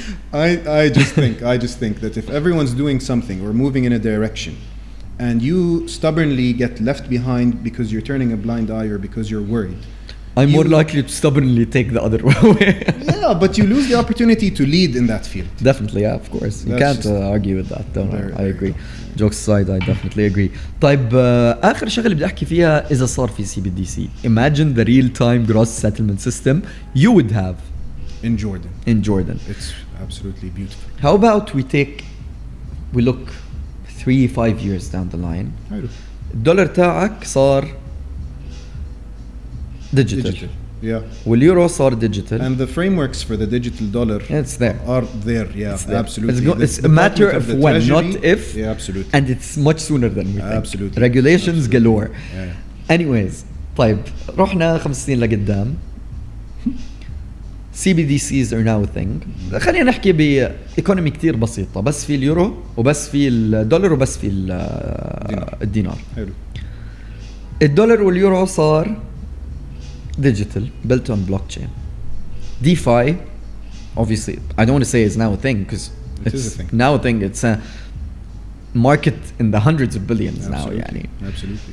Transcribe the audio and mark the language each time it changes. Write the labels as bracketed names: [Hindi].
[English] I just think that if everyone's doing something or moving in a direction and you stubbornly get left behind because you're turning a blind eye or because you're worried, I'm more likely to stubbornly take the other way. Yeah, but you lose the opportunity to lead in that field. Definitely, yeah, of course. You can't argue with that. I agree. Jokes aside, I definitely agree. [Arabic] طيب آخر شغلة بدي أحكي فيها إذا صار في CBDC. [English] Imagine the real-time gross settlement system you would have in Jordan. It's absolutely beautiful. How about we look 3-5 years down the line. [Arabic] الدولار تاعك صار digital. [English] Yeah. [Arabic] واليورو صار digital. [English] And the frameworks for the digital dollar are there. Yeah, absolutely. It's a matter of when, not if. Yeah, absolutely. And it's much sooner than we think. Absolutely. Regulations galore. Yeah. Anyways, [Arabic] طيب رحنا 5 سنين لقدام. [English] CBDCs are now a thing. [Arabic] خلينا نحكي بإيكونومي كتير بسيطة، بس في اليورو وبس في الدولار وبس في الدينار. حلو. الدولار واليورو صار [English] digital, built on blockchain. DeFi, obviously, I don't want to say it's now a thing because it's a thing. Now a thing. It's a market in the hundreds of billions now. Yani. Absolutely.